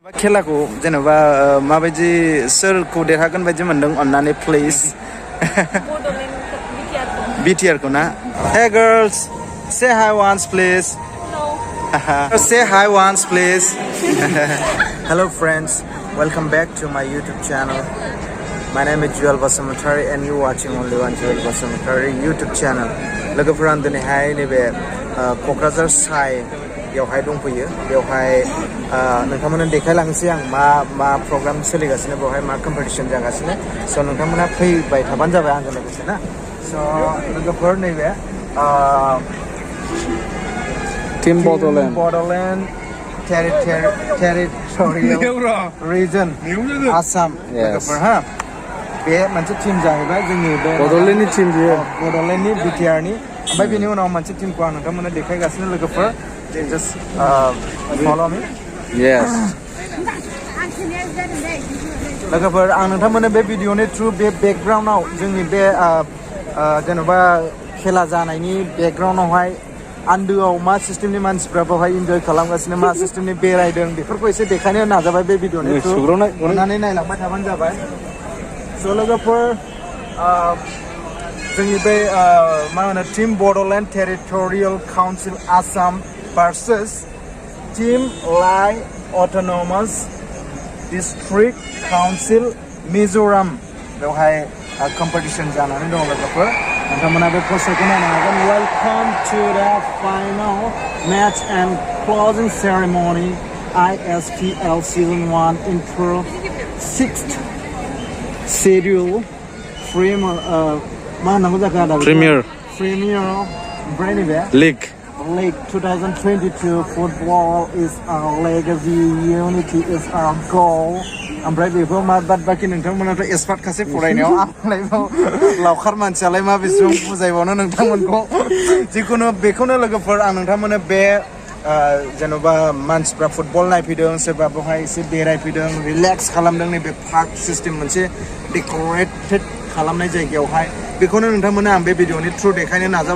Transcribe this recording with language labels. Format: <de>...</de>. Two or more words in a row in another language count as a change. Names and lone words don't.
<brx>खेलाखौ जेनेबा माबायदि सोरखौ देरहागोन बायदि मोनदों अन्नानै प्लिज BTR को ना</brx> <en>Hey girls say hi once please say hi once please Hello friends welcome back to my YouTube channel</en> <brx>my name is Juwel Bsmtary and you watching only one Juwel Bsmtary YouTube channel लोगोफोरा दिनैहाय नैबे क'क्राझार साइ बेवहाय दंफैयो बेवहाय नोंथांमोननो देखायलांसै आं मा प्रग्राम सोलिगासिनो बेवहाय मा कम्पिटिशन जागासिनो स' नोंथांमोना फैबाय थाबानो जाबाय आंजों लोगोसे ना स' लोगोफोर नैबे</brx> <en>Team Bodoland territorial region Assam</en> <brx>लोगोफोर हा बे मोनसे टीम जाहैबाय जोंनि बे बड'लेण्डनि टीम बियो बड'लेण्डनि BTR नि ओमफ्राय बेनि उनाव मोनसे टीमखौ आं नोंथांमोननो देखायगासिनो लोगोफोर</brx> <en>just follow me yes</en> <brx>लोगोफोर आं नोंथांमोननो बे भिडिअनि थ्रु बे बेकग्राउन्डआव जोंनि बे जेनेबा खेला जानायनि बेकग्राउन्डआवहाय आन्दोआव मा सिस्टेमनि मानसिफ्रा बेवहाय इन्जय खालामगासिनो मा सिस्टेमनि बेरायदों बेफोरखौ एसे देखायनो नाजाबाय बे भिडिअनि थ्रु अननानै नायलांबाय थाबानो जाबाय स' लोगोफोर जोंनि बे मा होनो</brx> <en>Team Bodoland Territorial Council Assam versus Team Autonomous District Council Mizoram</en> <brx>बेवहाय competition जानानै दङ लोगोफोर नोंथांमोना बे पस्टारखौ नायनो हागोन</brx> <en>Welcome to the final match and closing ceremony ISPL Season 1 Intro 6th Schedule Premier League 2022 football is our legacy, unity is our goal.</en> <brx>ओमफ्राय बेखौ मा बाद बाखि नोंथांमोनाथ' एक्सपार्ट खासे फरायनायाव आंलाय लावखार मानसियालाय मा बेसेबां बुजायबावनो नोंथांमोनखौ जिखुनु बेखौनो लोगोफोर आं नोंथांमोननो बे जेन'बा मानसिफ्रा फुटबल नायफैदों सोरबा बेवहाय एसे बेरायफैदों रिलेक्स खालामदों नैबे पार्क सिस्टेम मोनसे डेक'रेटेड खालामनाय जायगायावहाय बेखौनो नोंथांमोना आं बे भिडिअनि थ्रु देखायनो नाजाबाय</brx>